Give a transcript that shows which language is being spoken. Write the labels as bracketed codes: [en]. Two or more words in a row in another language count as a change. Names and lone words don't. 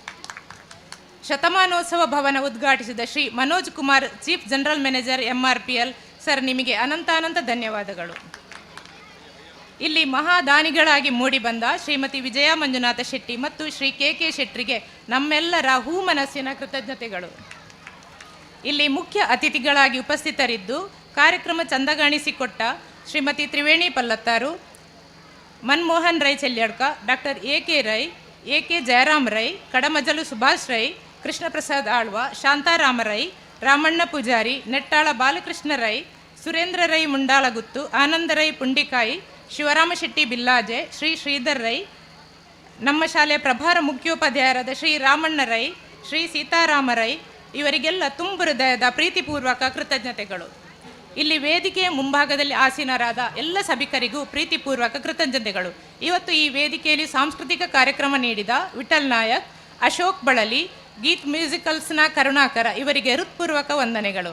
[kn] ಶತಮಾನೋತ್ಸವ ಭವನ ಉದ್ಘಾಟಿಸಿದ ಶ್ರೀ ಮನೋಜ್ ಕುಮಾರ್, [en] chief general manager [kn] MRPL ಸರ್, ನಿಮಗೆ ಅನಂತಾನಂತ ಧನ್ಯವಾದಗಳು. ಇಲ್ಲಿ ಮಹಾದಾನಿಗಳಾಗಿ ಮೂಡಿಬಂದ ಶ್ರೀಮತಿ ವಿಜಯ ಮಂಜುನಾಥ ಶೆಟ್ಟಿ ಮತ್ತು ಶ್ರೀ KK ಶೆಟ್ಟರಿಗೆ ನಮ್ಮೆಲ್ಲರ ಮನಸ್ಸಿನ ಕೃತಜ್ಞತೆಗಳು. ಇಲ್ಲಿ ಮುಖ್ಯ ಅತಿಥಿಗಳಾಗಿ ಉಪಸ್ಥಿತರಿದ್ದು ಕಾರ್ಯಕ್ರಮ ಚಂದಗಾಣಿಸಿಕೊಟ್ಟ ಶ್ರೀಮತಿ ತ್ರಿವೇಣಿ ಪಲ್ಲತ್ತಾರು, ಮನ್ಮೋಹನ್ ರೈ ಚೆಲ್ಯಡ್ಕ, ಡಾಕ್ಟರ್ AK ರೈ, AK ಜಯರಾಮ್ ರೈ, ಕಡಮಜಲು ಸುಭಾಷ್ ರೈ, ಕೃಷ್ಣ ಪ್ರಸಾದ್ ಆಳ್ವ, ಶಾಂತಾರಾಮ ರೈ, ರಾಮಣ್ಣ ಪೂಜಾರಿ, ನೆಟ್ಟಾಳ ಬಾಲಕೃಷ್ಣ ರೈ, ಸುರೇಂದ್ರ ರೈ ಮುಂಡಾಳಗುತ್ತು, ಆನಂದ ರೈ ಪುಂಡಿಕಾಯಿ, ಶಿವರಾಮ ಶೆಟ್ಟಿ ಬಿಲ್ಲಾಜೆ, ಶ್ರೀ ಶ್ರೀಧರ್ ರೈ, ನಮ್ಮ ಶಾಲೆಯ ಪ್ರಭಾರ ಮುಖ್ಯೋಪಾಧ್ಯಾಯರಾದ ಶ್ರೀ ರಾಮಣ್ಣ ರೈ, ಶ್ರೀ ಸೀತಾರಾಮ ರೈ ಇವರಿಗೆಲ್ಲ ತುಂಬು ಹೃದಯದ ಪ್ರೀತಿಪೂರ್ವಕ ಕೃತಜ್ಞತೆಗಳು. ಇಲ್ಲಿ ವೇದಿಕೆಯ ಮುಂಭಾಗದಲ್ಲಿ ಆಸೀನರಾದ ಎಲ್ಲ ಸಭಿಕರಿಗೂ ಪ್ರೀತಿಪೂರ್ವಕ ಕೃತಜ್ಞತೆಗಳು. ಇವತ್ತು ಈ ವೇದಿಕೆಯಲ್ಲಿ ಸಾಂಸ್ಕೃತಿಕ ಕಾರ್ಯಕ್ರಮ ನೀಡಿದ ವಿಠಲ್ ನಾಯಕ್, ಅಶೋಕ್ ಬಳಲಿ, ಗೀತ್ ಮ್ಯೂಸಿಕಲ್ಸ್ನ ಕರುಣಾಕರ ಇವರಿಗೆ ಹೃತ್ಪೂರ್ವಕ ವಂದನೆಗಳು.